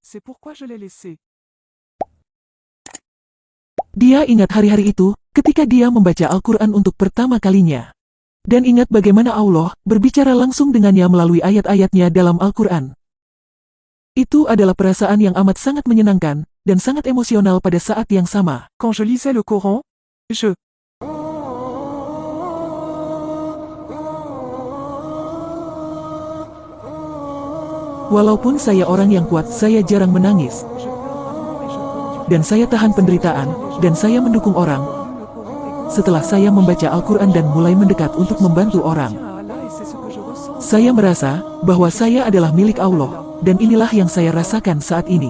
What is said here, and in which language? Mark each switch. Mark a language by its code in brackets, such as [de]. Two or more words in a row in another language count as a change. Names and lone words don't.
[id] Dia ingat hari-hari itu, ketika dia membaca Al-Quran untuk pertama kalinya. Dan ingat bagaimana Allah berbicara langsung dengannya melalui ayat-ayatnya dalam Al-Quran. Itu adalah perasaan yang amat sangat menyenangkan, dan sangat emosional pada saat yang sama. [fr] Quand je lisais le Coran, je [id] Walaupun saya orang yang kuat, saya jarang menangis. Dan saya tahan penderitaan, dan saya mendukung orang. Setelah saya membaca Al-Quran dan mulai mendekat untuk membantu orang, saya merasa bahwa saya adalah milik Allah, dan inilah yang saya rasakan saat ini.